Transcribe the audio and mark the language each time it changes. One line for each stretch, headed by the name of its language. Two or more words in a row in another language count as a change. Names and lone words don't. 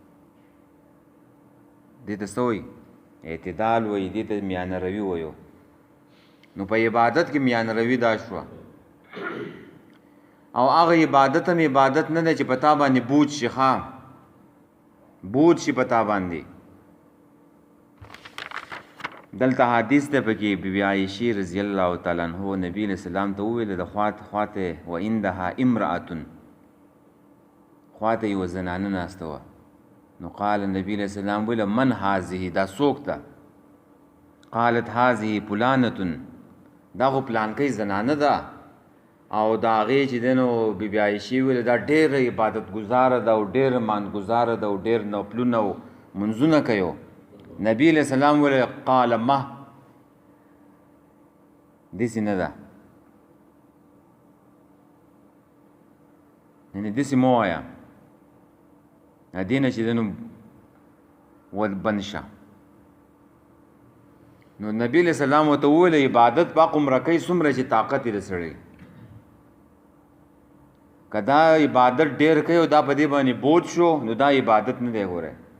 Pashto: دې ته څه وایي اعتدال وایي دې ته میانه روي وایو نو په عبادت کې میانه روي دا شوه او هغه عبادت هم عبادت نه دی چې په تا باندې بوج شي ښه بوج شي په تا باندې دلته حدیث دی پکې بیبي عایشې
Arabic: رضی الله تعالی عنه نبی علیه السلام
Pashto: ته وویل د خواته وعندها امرأة خواته یوه زنانه ناسته وه نو
Arabic: قال نبی علیه السلام
Pashto: ویل
Arabic: من هذه
Pashto: دا څوک ده
Arabic: قالت هذه فلانة
Pashto: دا خو پلانکۍ زنانه ده او د هغې چې دی نو بیبي عایشې ویل دا ډېره عبادت ګزاره ده او ډېره ماندګزاره ده او ډېر نفلونه او منځونه کوي
Arabic: نبی علیہ السلام
Pashto: ویل
Arabic: قال ما
Pashto: داسې نه ده یعنې داسې مه وایه دې نه چې دی نو بند شه نو
Arabic: نبی علیہ السلام
Pashto: ورته وویل عبادت په عمره کوي څومره چې طاقت یې د سړی که دا عبادت ډېر کوي او دا په دې باندې بوج شو نو دا عبادت نه دی ګوره